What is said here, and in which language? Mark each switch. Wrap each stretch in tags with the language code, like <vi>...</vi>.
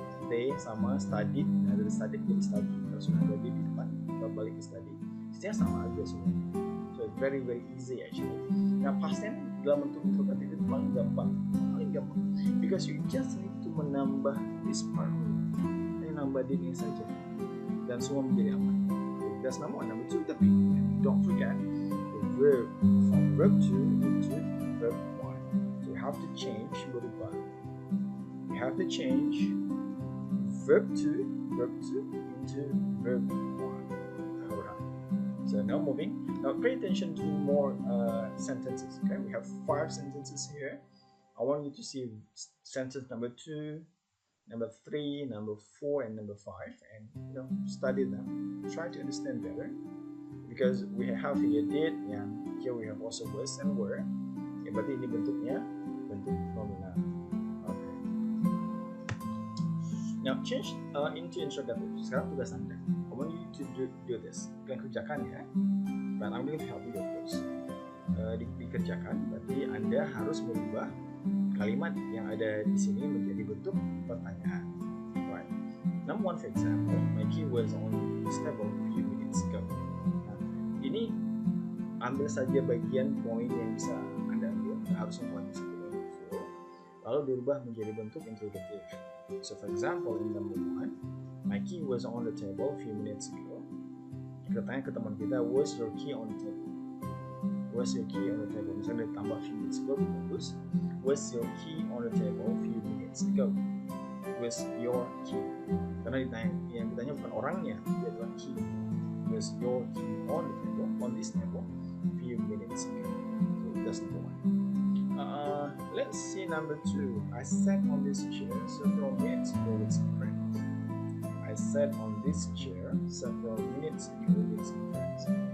<id>They sama studied, nah dari studied jadi study. Kalau sudah jadi di depan, kita balik ke study. Isinya sama aja semua.</id> <en>So it's very easy actually.</en> <id>Nah past tense dalam bentuk interrogatif itu paling gampang.</id> <en>Because you just need to menambah this part.</en> <id>Nambah dini saja dan semua menjadi aman.</id> <en>That's number 1. Number 2, tapi don't forget the verb from verb 2 into verb 1. So you have to change berubah. You have to change verb 2 into verb 1. Alright. So now moving. Now pay attention to more sentences. Okay, we have 5 sentences here. I want you to see sentence number 2. Number 3, number 4, and number 5, and study them. Try to understand better, because we have here did, and here we have also was and were.</en> <id>Ya, berarti ini bentuknya bentuk nominal.</id> <en>Okay. Now change into interrogative.</en> <id>Sekarang tugas Anda.</id> <en>I want you to do this.</en> <id>Kalian kerjakan ya.</id> <en>But I'm going to help you of course.</en> <id>Dikerjakan. Berarti Anda harus merubah kalimat yang ada di sini menjadi bentuk pertanyaan.</id> <en>Right. Number 1, for example, my key was on this table a few minutes ago.</en> <id>Nah, ini ambil saja bagian poin yang bisa Anda ambil, nggak harus semuanya seperti itu. Lalu dirubah menjadi bentuk interrogative.</id> <en>So for example, in number 1, my key was on the table a few minutes ago.</en> <id>Kita tanya ke teman kita,</id> <en>was your key on the table? Was your key on the table?</en> <id>Misalnya ditambah</id> <en>few minutes ago, bagus. Was your key on the table a few minutes ago? Was your key?</en> <id>Karena yang ditanya bukan orangnya, dia adalah key.</id> <en>Was your key on the table, on this table, a few minutes ago? So that's number 1. let's see number 2. I sat on this chair several minutes ago with some friends. I sat on this chair several minutes ago with some friends.</en>